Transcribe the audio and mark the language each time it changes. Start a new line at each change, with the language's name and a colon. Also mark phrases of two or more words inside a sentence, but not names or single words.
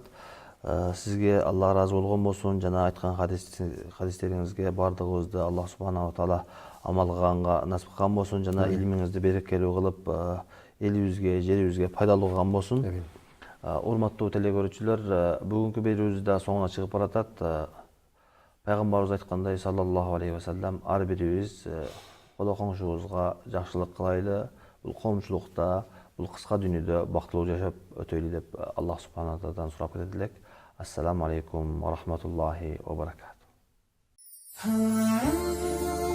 Kyrgyz: Сизге Алла разы болгон болсун, жана айткан хадистериңизге бардыгыбызды Аллах
Arabic: سبحانه وتعالى
Kyrgyz: амал кылганга насип кылган болсун, жана илимиңизди берекелүү кылып, элибизге, жерибизге пайдалуу кылган болсун. Урматтуу телекөрүүчүлөр, бүгүнкү берүүбүз да соңуна чыгып баратат. Пайгамбарыбыз айткандай
Arabic: صلى الله عليه وسلم,
Kyrgyz: ар бирибиз коло коңшубузга жакшылык кылайлы, бул коомчулукта, бул кыска дүйнөдө бактылуу жашап өтөйлү деп Аллах
Arabic: سبحانه وتعالى
Kyrgyz: сурап кетет.
Arabic: السلام عليكم ورحمة الله وبركاته.